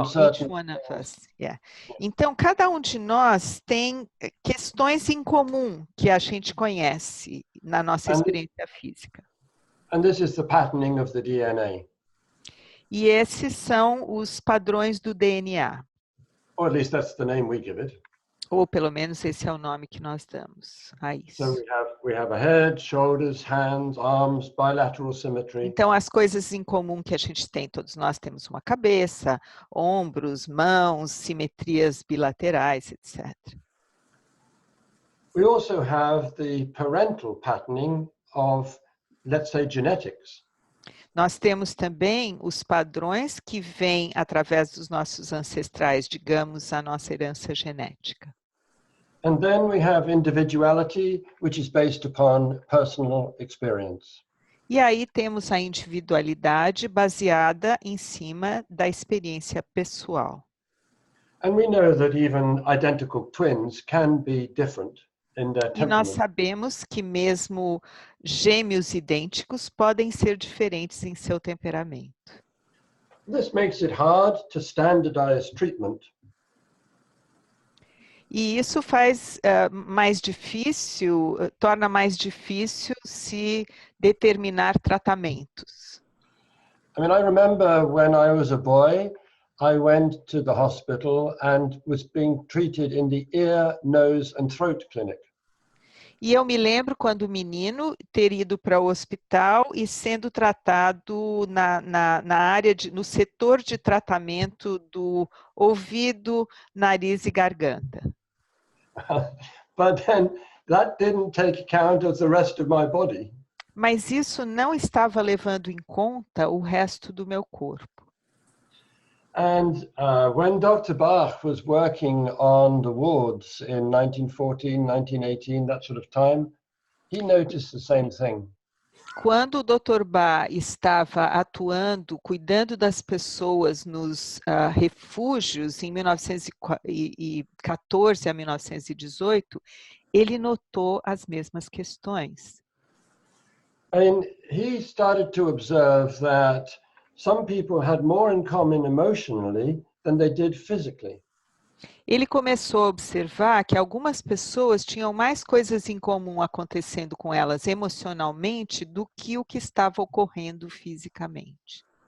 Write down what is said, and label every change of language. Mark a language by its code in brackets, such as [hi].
[en] Each certain one of us, yeah. [pt] Então, cada um de nós tem questões em comum que a gente conhece na nossa experiência física. [en] And this is the patterning of the DNA. [pt] E esses são os padrões do DNA. [en] Or at least that's the name we give it. [pt] Ou pelo menos esse é o nome que nós damos a isso. [en] So we have a head, shoulders, hands, arms, bilateral symmetry. [pt] Então, as coisas em comum que a gente tem, todos nós temos uma cabeça, ombros, mãos, simetrias bilaterais, etc. [en] We also have the parental patterning of, let's say, genetics. [pt] Nós temos também os padrões que vêm através dos nossos ancestrais, digamos, a nossa herança genética. [en] And then we have individuality, which is based upon personal experience. [pt] E aí temos a individualidade baseada em cima da experiência pessoal. [en] And we know that even identical twins can be different in their [pt] E nós [en] temperament. [pt] sabemos que mesmo gêmeos idênticos podem ser diferentes em seu temperamento. [en] This makes it hard to standardize treatment. [pt] E isso faz mais difícil, torna mais difícil se determinar tratamentos. [en] I mean, I remember when I was a boy, I went to the hospital and was being treated in the ear, nose and throat clinic. [pt] E eu me lembro quando menino ter ido para o hospital e sendo tratado na área no setor de tratamento do ouvido, nariz e garganta. [en] But then that didn't take account of the rest of my body. [pt] Mas isso não estava levando em conta o resto do meu corpo. [en] And when Dr. Bach was working on the wards in 1914, 1918, that sort of time, he noticed the same thing. [pt] Quando o Dr. Bach estava atuando, cuidando das pessoas nos refúgios em 1914 a 1918, ele notou as mesmas questões. [en] And he started to observe that some people had more in common emotionally than they did physically. [pt] Ele começou a observar que algumas pessoas tinham mais coisas em comum acontecendo com elas emocionalmente do que o que estava ocorrendo fisicamente.